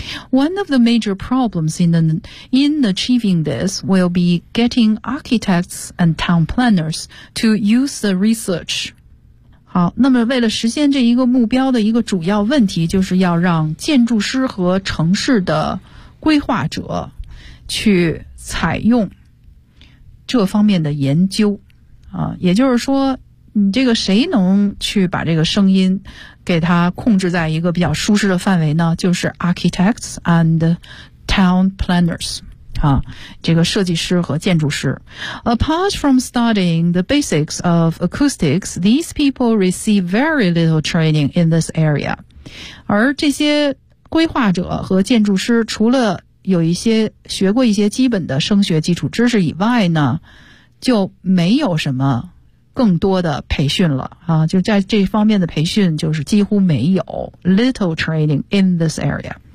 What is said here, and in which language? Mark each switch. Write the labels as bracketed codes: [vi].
[en] One of the major problems in achieving this will be getting architects and town planners to use the research。 [zh] 好，那么为了实现这一个目标的一个主要问题，就是要让建筑师和城市的规划者去采用这方面的研究啊，也就是说，你这个谁能去把这个声音给它控制在一个比较舒适的范围呢？就是 [en] architects and town planners。 [zh] 啊，这个设计师和建筑师。 [en] Apart from studying the basics of acoustics, these people receive very little training in this area. [zh] 而这些规划者和建筑师除了有一些学过一些基本的声学基础知识以外呢，就没有什么更多的培训了啊，就在这方面的培训就是几乎没有， [en] little training in this area.